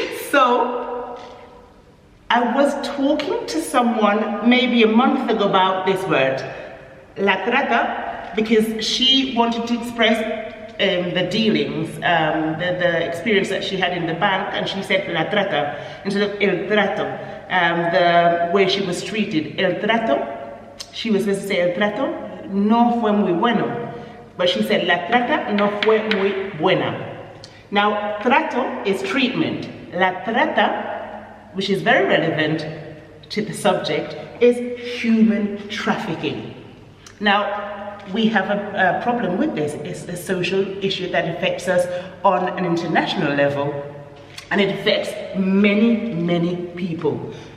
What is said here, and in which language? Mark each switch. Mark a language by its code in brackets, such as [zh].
[en] So, I was talking to someone maybe a month ago about this word, la trata, because she wanted to express the dealings, the experience that she had in the bank, and she said la trata instead of el trato, the way she was treated. [es] El trato, [en] she was supposed to say [es] el trato no fue muy bueno, [en] but she said [es] la trata no fue muy buena. [en] Now, trato is treatment. La trata, which is very relevant to the subject, is human trafficking. Now, we have a problem with this. It's a social issue that affects us on an international level, and it affects many, many people.